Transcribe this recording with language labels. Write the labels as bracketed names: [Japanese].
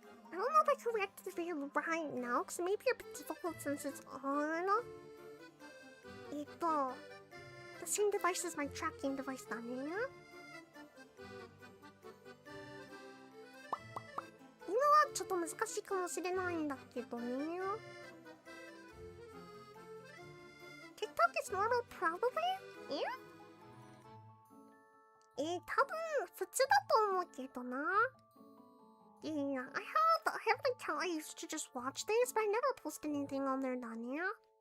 [English] I don't know if I can react to the video right now, because it may be a bit difficult since it's on the same device as my tracking device down here. You know what? [Japanese] ちょっと難しいかもしれないんだけどね。 [English] TikTok is normal, probably? Yeah? [Japanese] 多分普通だと思うけどな。 [English] Yeah, I have an account I used to just watch things, but I never post anything on there, Dania.